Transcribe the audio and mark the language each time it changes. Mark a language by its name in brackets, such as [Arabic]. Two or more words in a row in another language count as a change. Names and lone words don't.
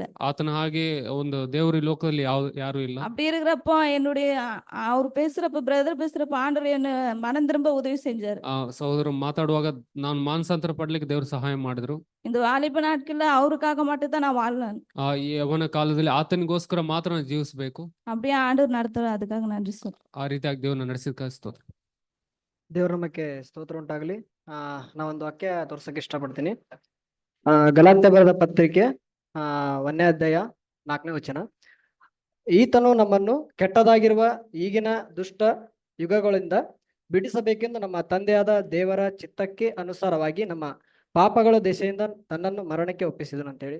[Kannada] ಆತನ ಹಾಗೆ ಒಂದು ದೇವ್ರು ಈ ಲೋಕದಲ್ಲಿ ಯಾರು ಇಲ್ಲ. [Tamil] அப்படி இருக்கிறப்போ என்னுடைய அவர் பேசுறப்ப பிரதர் பேசுறப்ப ஆண்டவர் என்ன மனம் திரும்ப உதவி செஞ்சாரு. [Kannada] ಸಹೋದರ ಮಾತಾಡುವಾಗ ನಾನು ಮಾನಸಾಂತರ ಪಡ್ಲಿಕ್ಕೆ ದೇವ್ರು ಸಹಾಯ ಮಾಡಿದ್ರು. [Tamil] இந்த வாலிப நாட்கள்ல அவருக்காக மட்டும் தான் நான் வாழணும். [Kannada] ಈ ಯವನ ಕಾಲದಲ್ಲಿ ಆತನಿಗೋಸ್ಕರ ಮಾತ್ರ ನಾನು ಜೀವಿಸಬೇಕು. [Tamil] அப்படியே ஆண்டவர் நடத்துறாரு, அதுக்காக நன்றி சார். [Kannada] ಆ ರೀತಿಯಾಗಿ ದೇವ್ರನ್ನ ನಡೆಸಿದ ಸ್ತೋತ್ರ. ದೇವರ ನಮಕ್ಕೆ ಸ್ತೋತ್ರ ಉಂಟಾಗಲಿ. ನಾವೊಂದು ವಾಕ್ಯ ತೋರ್ಸಕ್ಕೆ ಇಷ್ಟಪಡ್ತೀನಿ. ಗಲಾತ್ಯ ಬರೆದ ಪತ್ರಿಕೆ 1ನೇ ಅಧ್ಯಾಯ 4ನೇ ವಚನ. ಈತನು ನಮ್ಮನ್ನು ಕೆಟ್ಟದಾಗಿರುವ ಈಗಿನ ದುಷ್ಟ ಯುಗಗಳಿಂದ ಬಿಡಿಸಬೇಕೆಂದು ನಮ್ಮ ತಂದೆಯಾದ ದೇವರ ಚಿತ್ತಕ್ಕೆ ಅನುಸಾರವಾಗಿ ನಮ್ಮ ಪಾಪಗಳ ದೆಸೆಯಿಂದ ತನ್ನನ್ನು ಮರಣಕ್ಕೆ ಒಪ್ಪಿಸಿದನು ಅಂತೇಳಿ.